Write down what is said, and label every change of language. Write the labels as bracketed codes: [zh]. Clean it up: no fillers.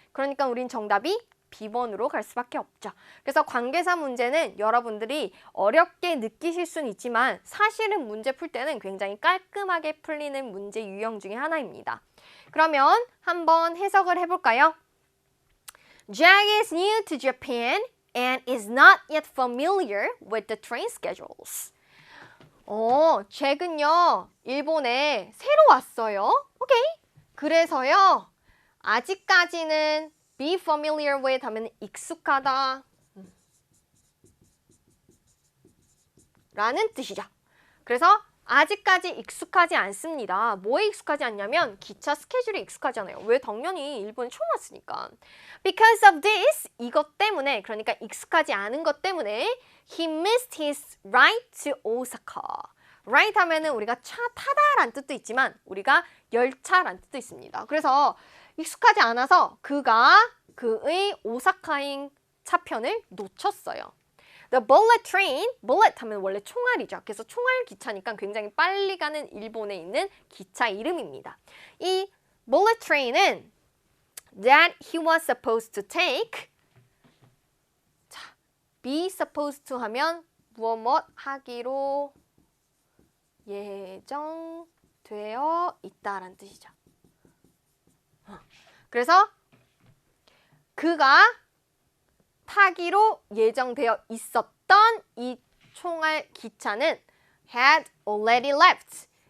[ko] 그러니까 우린 정답이 B번으로 갈 수밖에 없죠. 그래서 관계사 문제는 여러분들이 어렵게 느끼실 수는 있지만 사실은 문제 풀 때는 굉장히 깔끔하게 풀리는 문제 유형 중에 하나입니다. 그러면 한번 해석을 해볼까요? [en] Jack is new to Japan and is not yet familiar with the train schedules. [ko] 최근요 일본에 새로 왔어요. 오케이. 그래서요 아직까지는 be familiar with 하면 익숙하다 라는 뜻이죠. 그래서 아직까지 익숙하지 않습니다. 뭐에 익숙하지 않냐면 기차 스케줄에 익숙하잖아요. 왜? 당연히 일본에 처음 왔으니까. [en] Because of this, [ko] 이것 때문에, 그러니까 익숙하지 않은 것 때문에 [en] he missed his ride to Osaka. [ko] ride 하면은 우리가 차 타다라는 뜻도 있지만 우리가 열차라는 뜻도 있습니다. 그래서 익숙하지 않아서 그가 그의 오사카행 차편을 놓쳤어요. The bullet train, bullet 하면 원래 총알이죠. 그래서 총알 기차니까 굉장히 빨리 가는 일본에 있는 기차 이름입니다. [en] 이 bullet train은 that he was supposed to take. [ko] 자, be supposed to 하면 무엇 하기로 예정되어 있다라는 뜻이죠. 그래서 그가 타기로 예정되어 있었던 이 총알 기차는 [en] had already left.